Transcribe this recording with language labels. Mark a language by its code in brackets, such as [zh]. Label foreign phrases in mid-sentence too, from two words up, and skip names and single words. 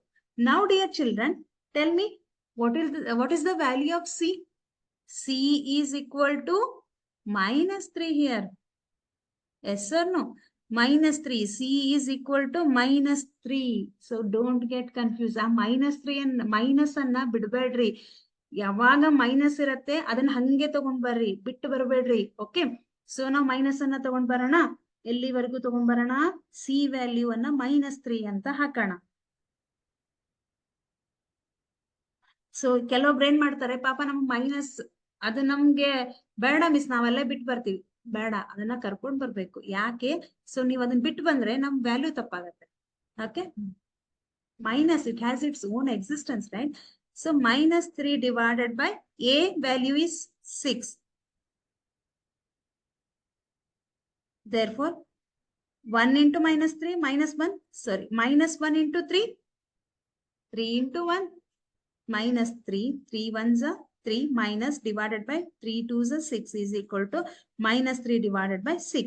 [en] Now dear children, tell me what is the value of C? C is equal to minus 3 here. Yes or no? Minus 3. C is equal to minus 3. So don't get confused. [kn] ಮೈನಸ್ 3 ಅಂಡ್ ಮೈನಸ್ ಅನ್ನ ಬಿಡ್ಬೇಡ್ರಿ. ಯಾವಾಗ ಮೈನಸ್ ಇರತ್ತೆ ಅದನ್ ಹಾಗೇ ತಗೊಂಡ್ ಬರ್ರಿ. ಬಿಟ್ಟು ಬರಬೇಡ್ರಿ. [en] Okay. So now minus [kn] ಅನ್ನ ತಗೊಂಡ್ ಬರಾಣ. ಎಲ್ಲ ವರ್ಗು ತಗೊಂಡ್ ಬರಾಣ. C ವ್ಯಾಲ್ಯೂ ಅನ್ನ ಮೈನಸ್ 3 ಅಂತ ಹಾಕಣ. So ಕೆಲವೊಬ್ರು ಏನ್ ಮಾಡ್ತಾರೆ, ಪಾಪ ನಮ್ಗೆ ಮೈನಸ್ ಅದು ನಮ್ಗೆ ಬೇಡ ಮಿಸ್, ನಾವೆಲ್ಲ ಬಿಟ್ಟು ಬರ್ತೀವಿ. ಬೇಡ, ಅದನ್ನ ಕರ್ಕೊಂಡ್ ಬರ್ಬೇಕು. ಯಾಕೆ? ಸೊ ನೀವು ಅದನ್ನ ಬಿಟ್ಟು ಬಂದ್ರೆ ನಮ್ ವ್ಯಾಲ್ಯೂ ತಪ್ಪಾಗತ್ತೆ. [en] Okay, minus it has its own existence, right? ಸೊ minus 3 divided by A value is 6. Therefore 1 into minus 3 minus 1, sorry, minus 1 into 3, 3 into 1, minus 3, 3 1s are 3, minus divided by 3 2s are 6 is equal to minus 3 divided by 6.